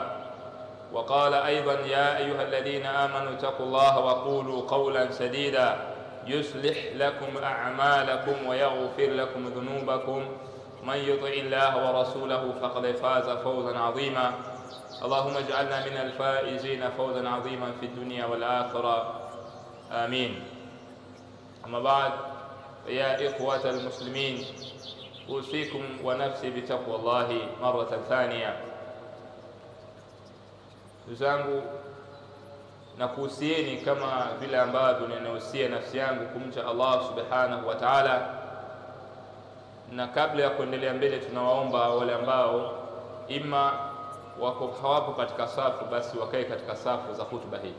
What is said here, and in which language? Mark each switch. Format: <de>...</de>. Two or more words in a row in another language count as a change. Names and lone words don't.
<ar>وقال أيضا: يا أيها الذين آمنوا اتقوا الله وقولوا قولا سديدا يصلح لكم أعمالكم ويغفر لكم ذنوبكم، من يطع الله ورسوله فقد فاز فوزا عظيما. اللهم اجعلنا من الفائزين فوزا عظيما في الدنيا والآخرة، آمين. أما بعد، يا إخوة المسلمين، أوصيكم ونفسي بتقوى الله مرة ثانية.</ar> <sw>Ndugu na kuhusieni kama vile ambavyo ninahusia nafsi yangu kumcha Allah</sw> <ar>سبحانه وتعالى.</ar> <sw>Na kabla ya kuendelea mbele, tunawaomba wale ambao ima wako hawapo katika safu, basi wakae katika safu za hutuba hii.</sw>